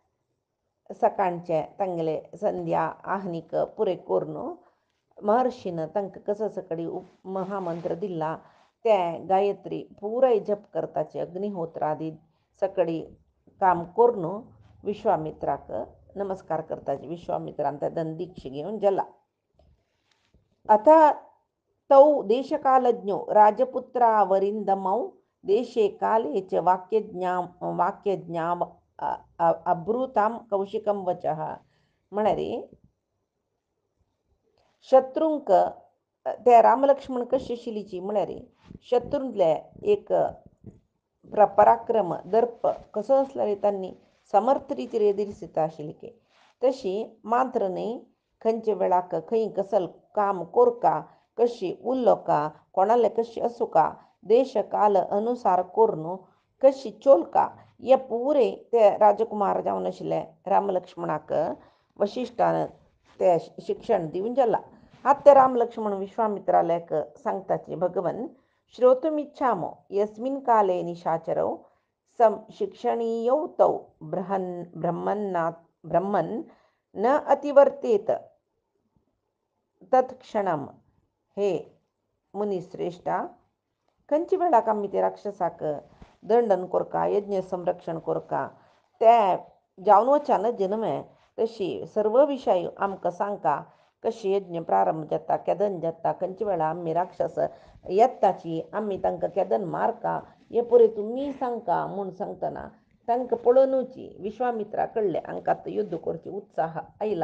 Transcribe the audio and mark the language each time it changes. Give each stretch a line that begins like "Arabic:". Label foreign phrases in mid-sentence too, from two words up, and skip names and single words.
Konkani: सकाळचे तांगेले संध्या आहनीक पुरे करून महर्षीन तांकां कसो सकडी महामंत्र दिला ते गायत्री पुराय जप करताचे अग्निहोत्रादी सकडी काम करून विश्वामित्राक नमस्कार करताचे विश्वामित्रान त्या दीक्षा घेवन जाला आता
Sanskrit: तौ देशकालज्ञो राजपुत्रावरिंदमौ देशे काले च वाक्यज्ञा अब्रूतां कौशिकं वचः
Konkani: म्हळ्यार शत्रूंक ते रामलक्ष्मण कशी आशिल्लीची म्हळ्यार शत्रूंतले एक पराक्रम दर्प कसो आसल्यार तांणी समर्थ रितीर एदिरसिता आशिल्ली तशी मात्र न्ही खंयचे वेळाक खंय कसल काम कोरका कशी उरलोका कोणाले कशी आसूका देश काल अनुसार करून कशी चोलका हे पुरे ते राजकुमार जावन आशिल्ले रामलक्ष्मणाक वशिश्ठान ते शिक्षण दिवन जाला आतां ते राम लक्ष्मण विश्वामित्रालेक सांगताचे
Sanskrit: भगवन श्रोतुमिच्छामो यस्मिन् काले निशाचरौ शिक्षणीयौ तौ ब्रह्मन् न अतिवर्तेत तत्क्षणम
Konkani: हे मुनिश्रेष्ठा खंयचे वेळाक आमी ते राक्षसाक दंडन कोरका यज्ञ संरक्षण कोरका ते जावन वचानच जन्म तशी सर्व विषय आमकां सांगता कशी यज्ञ प्रारंभ जाता केदन जाता खंयचे वेळा आमी राक्षस येताची आमी तांकां केदन मारका हे पळय तुमी सांगता म्हूण सांगतना तांकां पळोवनूची विश्वामित्रा कळ्ळें हांकां आतां युध्द करची उत्साह आयला